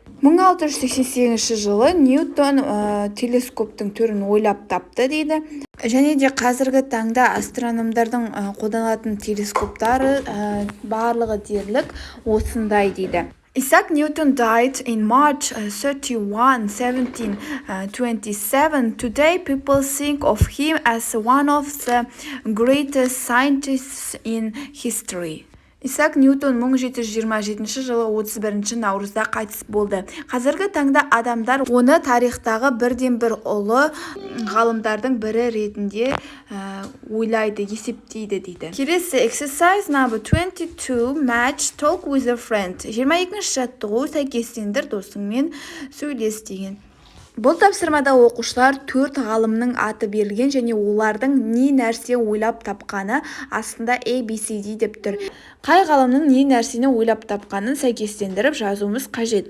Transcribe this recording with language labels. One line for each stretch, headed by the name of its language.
Kazakh: 1688 жылы Ньютон телескоптың түрін ойлап тапты дейді. Және де қазіргі таңда астрономдардың қолданатын телескоптары барлығы дерлік осындай дейді.
English: Isaac Newton died in March 31, 1727. Today people think of him as one of the greatest scientists in history.
Kazakh: Исаак Ньютон 1727 жылы 31 наурызда қайтыс болды. Қазіргі таңда адамдар оны тарихтағы бірден бір ұлы ғалымдардың бірі ретінде ойлайды, есептейді дейді. Келесі
English: exercise number 22, match, talk with a friend.
Kazakh: 22-ші жаттығу, сәйкестендір, досыңмен сөйлес деген. Бұл тапсырмада оқушылар 4 ғалымның аты берілген және олардың не нәрсе ойлап тапқаны астында ABCD деп тұр. Қай ғалымның не нәрсені ойлап тапқанын сәйкестендіріп жазуымыз қажет.